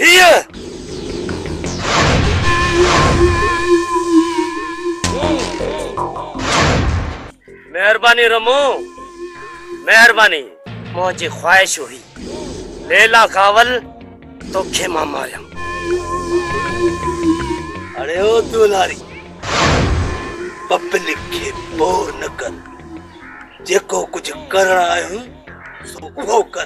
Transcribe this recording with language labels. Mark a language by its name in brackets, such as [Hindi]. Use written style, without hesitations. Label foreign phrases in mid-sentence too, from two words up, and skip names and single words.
[Sindhi] हीअ मेहरबानी रमो मेहरबानी मुंहिंजी ख्वाहिश हुई लैला कावल तोखे मां मारियमि। अरे ओ दुलारी पब्लिक के बोर न कर। जेको कुछ करण आयो सो वो कर।